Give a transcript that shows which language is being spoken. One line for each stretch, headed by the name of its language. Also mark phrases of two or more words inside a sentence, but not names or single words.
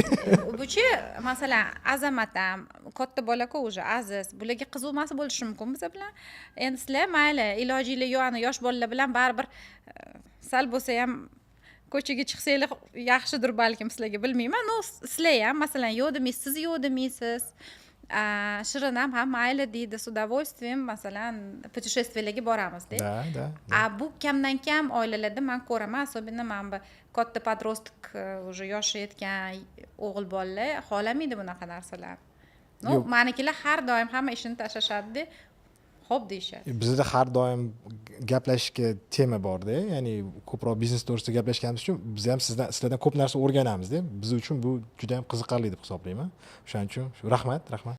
Uzbek: buchi masalan azamat ham katta bola-ku уже aziz bularga qiziqmas bo'lishi mumkin biz bilan endi sizlar mayli ilojinglar yo'q yosh bolalar bilan baribir sal bo'lsa ham ko'chaga chiqsanglar yaxshidir balkim sizlarga bilmayman но sizlar ham masalan yo'q demaysiz siz yo'q demaysiz shirin ham mayli deydi
Russian: с удовольствием
Uzbek: masalan путешествияларga boramizda
Russian: да
Uzbek: bu kamdan kam oilalarda man ko'raman особенно mana bu katta
Russian: подросток уже
Uzbek: yoshi yetgan o'g'il bolalar xohlamaydi bunaqa narsalarni no manikilar har doim hamma ishini tashlashadida xo'p deyishadi bizda har doim gaplashishga tema borda ya'ni ko'proq biznes to'g'risida gaplashganimiz uchun biz ham sizlardan ko'p narsa o'rganamizda biz uchun bu juda ham qiziqarli deb hisoblayman o'shaning uchun rahmat